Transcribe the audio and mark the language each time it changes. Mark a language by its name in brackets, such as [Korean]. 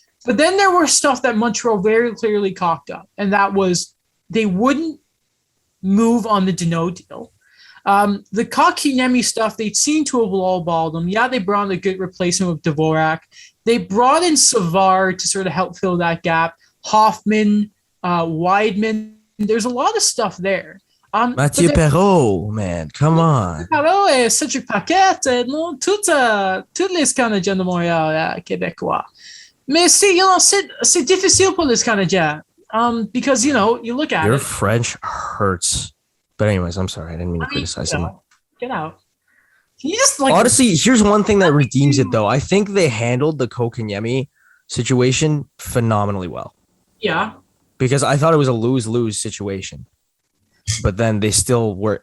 [English] But then there were stuff that Montreal very clearly cocked up, and that was they wouldn't move on the Danault deal. The Kotkaniemi stuff, they seemed to have lowballed them. Yeah, they brought in a good replacement with Dvorak. They brought in Savard to sort of help fill that gap. Hoffman, Weidman. There's a lot of stuff there. Mathieu Perreault, man, come on. [French] Perreault et Cedric Paquette, non, tous les Canadiens de Montréal, québécois. Mais c'est difficile pour les Canadiens. [English] Because you look at Your French hurts. But anyways, I'm sorry. I didn't mean to criticize him. Get out. Can you just honestly, here's one thing that redeems it though. I think they handled the Kotkaniemi situation phenomenally well. Yeah. Because I thought it was a lose-lose situation. But then they still were.